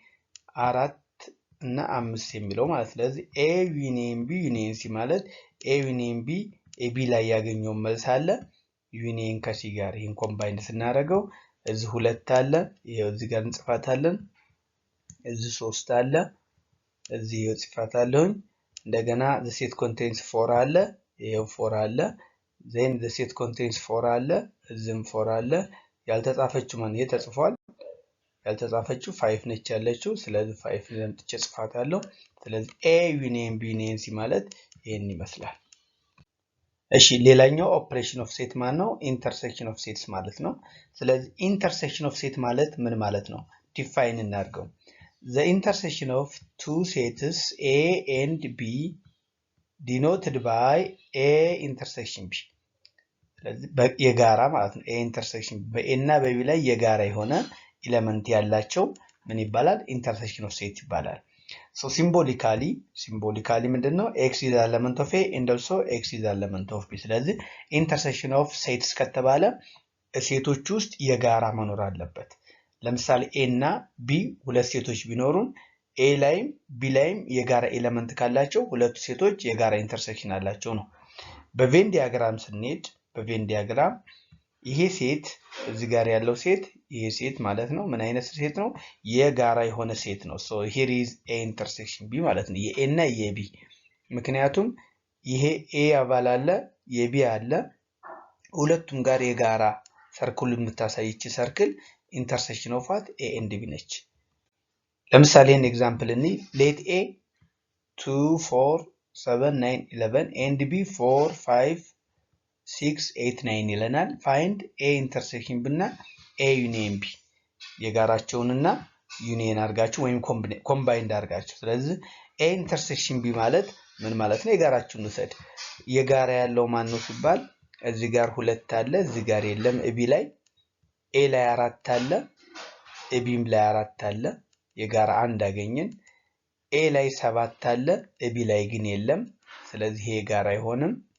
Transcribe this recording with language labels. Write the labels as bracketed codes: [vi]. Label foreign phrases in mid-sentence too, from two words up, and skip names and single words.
[am] 4 እና 5 የሚለው ማለት ስለዚህ [en] a union b union c [am] ማለት [en] a union b [am] ab ላይ ያገኘው መልስ አለ ዩኒየን ከc ጋር ይሄን ኮምባይንድ ስናደርገው እዚህ 2 አለ ይሄው እዚህ ጋር እንጽፋታለን እዚህ 3 አለ እዚህ እንጽፋታለሁ እንደገና [en] the set [am] contains 4 አለ ይሄው 4 አለ [en] then the set contains [am] 4 አለ እዚህም 4 አለ ያልተጻፈችው ማን ይሄ ተጽፏል ያልተጻፈችው 5 ነች ያለችው ስለዚህ 5 ለምጥቼ ጽፋታለሁ ስለዚህ [en] a union b union c [am] ማለት ይሄን ይመስላል እሺ ሌላኛው [en] operation of set [am] ማን ነው [en] intersection of sets [am] ማለት ነው ስለዚህ [en] intersection of set [am] ማለት ምን ማለት ነው ዲፋይን እናድርገው [en] the intersection of two sets a and b denoted by a intersection b [am] ስለዚህ የጋራ ማለት ነው [en] a intersection [am] በa እና በb ላይ የጋራ የሆነ ኤሌመንት ያላቸው ምን ይባላል [en] intersection of set [am] ይባላል [en] so symbolically [am] ምንድነው [en] x is the element of a and also x is the element of b [am] ስለዚህ [en] intersection of sets [am] ከተባለ ሴቶች ውስጥ የጋራ መኖር አለበት ለምሳሌ a እና b ሁለት ሴቶች ቢኖሩን a ላይም b ላይም የጋራ ኤሌመንት ካላቸው ሁለቱ ሴቶች የጋራ ኢንተርሴክሽን አላቸው ነው በቬን ዲያግራም ስንሄድ በቬን ዲያግራም ይሄ ሴት እዚህ ጋር ያለው ሴት ይሄ ሴት ማለት ነው ምን አይነት ሴት ነው የጋራ የሆነ ሴት ነው [en] so here is a intersection b [am] ማለት ነው የa እና የb ምክንያቱም ይሄ a አባል አለ የb አለ ሁለቱም ጋር የጋራ ሰርክል የምታሳይች ሰርክል [en] intersection of what a and b [am] ነች ለምሳሌ [en] en example እኒ let a 2 4 7 9 11 and b 4 5 6 [am] 8 9 ይለናል [en] find a intersection [am] ብና [en] a union b [am] የጋራቸውንና ዩኒየን አድርጋችሁ ወይም ኮምባይንድ አድርጋችሁ ስለዚህ [en] a intersection b [am] ማለት ምን ማለት ነው የጋራቸውን ውሰድ የጋራ ያለው ማን ነው ሲባል እዚህ ጋር 2 አለ እዚህ ጋር የለም b ላይ a ላይ 4 አለ bም ላይ 4 አለ የጋራ አንድ አገኘን a ላይ 7 አለ b ላይ ግን የለም ስለዚህ ይሄ ጋራ አይሆንም